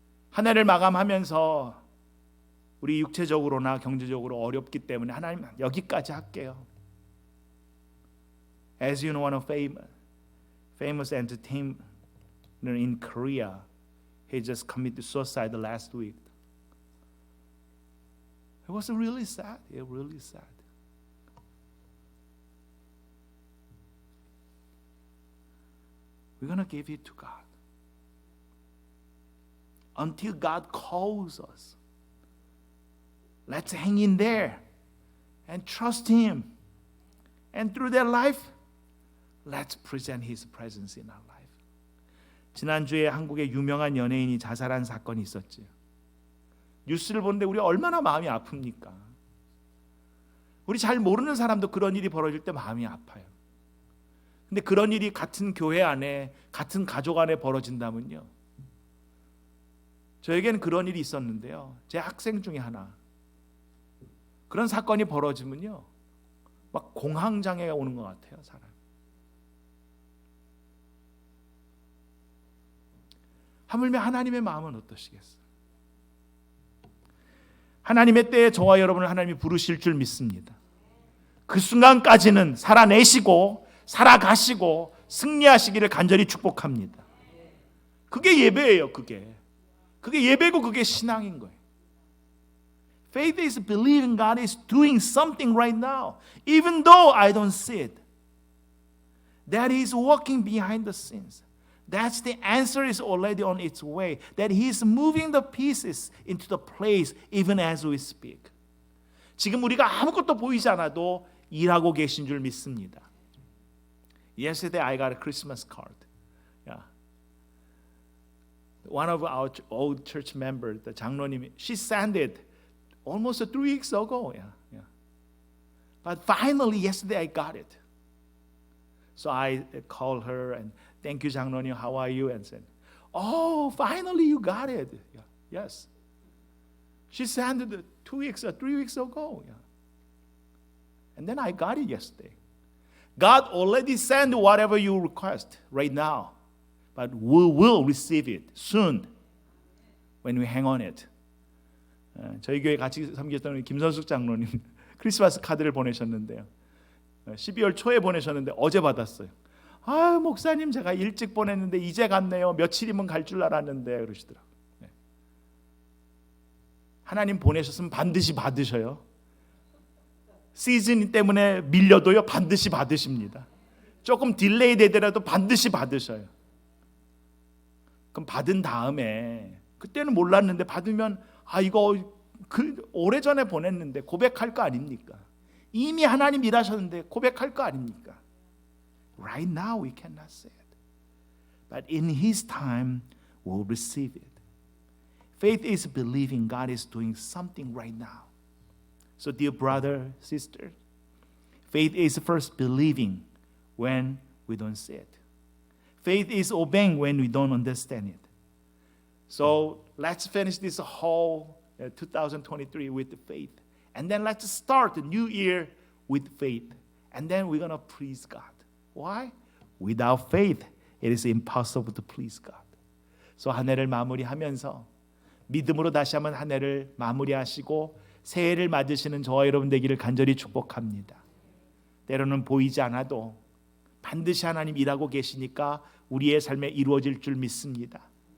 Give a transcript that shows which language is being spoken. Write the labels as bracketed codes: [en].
[ko] 한 해를 마감하면서 우리 육체적으로나 경제적으로 어렵기 때문에 하나님 여기까지 할게요. [en] As you know, one of famous entertainer in Korea, he just committed suicide last week. It was really sad. It really sad. We're going to give it to God. Until God calls us. Let's hang in there and trust Him. And through their life, let's present His presence in our life. [ko] 지난주에 한국의 유명한 연예인이 자살한 사건이 있었죠. 뉴스를 보는데 우리 얼마나 마음이 아픕니까? 우리 잘 모르는 사람도 그런 일이 벌어질 때 마음이 아파요. 근데 그런 일이 같은 교회 안에, 같은 가족 안에 벌어진다면요. 저에게는 그런 일이 있었는데요. 제 학생 중에 하나. 그런 사건이 벌어지면요. 막 공황장애가 오는 것 같아요, 사람. 하물며 하나님의 마음은 어떠시겠어요? 하나님의 때에 저와 여러분을 하나님이 부르실 줄 믿습니다. 그 순간까지는 살아내시고 살아가시고 승리하시기를 간절히 축복합니다. 그게 예배예요. 그게 예배고 그게 신앙인 거예요. [en] Faith is believing God is doing something right now, even though I don't see it. that He is working behind the scenes. That's the answer is already on its way. That He is moving the pieces into the place even as we speak. [ko] 지금 우리가 아무것도 보이지 않아도 일하고 계신 줄 믿습니다. [en] Yesterday I got a Christmas card. Yeah. One of our old church members, the 장로님, she sent it almost 3 weeks ago. Yeah. But finally yesterday I got it. So I called her and thank you 장로님, how are you? And said, oh, finally you got it. Yeah. Yes. She sent it 2 weeks or 3 weeks ago. Yeah. And then I got it yesterday. God already sent whatever you request right now. But we will receive it soon when we hang on it. [ko] 저희 교회 같이 섬겼던 김선숙 장로님 크리스마스 카드를 보내셨는데요. 12월 초에 보내셨는데 어제 받았어요. 아, 목사님 제가 일찍 보냈는데 이제 갔네요. 며칠이면 갈 줄 알았는데 그러시더라고요. 네. 하나님 보내셨으면 반드시 받으셔요. 시즌 때문에 밀려도요 반드시 받으십니다. 조금 딜레이 되더라도 반드시 받으셔요. 그럼 받은 다음에 그때는 몰랐는데 받으면 아 이거 오래전에 보냈는데 고백할 거 아닙니까? 이미 하나님 일하셨는데 고백할 거 아닙니까? [en] Right now we cannot say it. But in His time we'll receive it. Faith is believing God is doing something right now. So dear brother, sister, faith is first believing when we don't see it. Faith is obeying when we don't understand it. So let's finish this whole 2023 with faith. And then let's start the new year with faith. And then we're going to please God. Why? Without faith, it is impossible to please God. [ko] So 한 해를 마무리하면서 믿음으로 다시 한번 한 해를 마무리하시고 새해를 맞으시는 저와 여러분 되기를 간절히 축복합니다. 때로는 보이지 않아도 반드시 하나님 일하고 계시니까 우리의 삶에 이루어질 줄 믿습니다.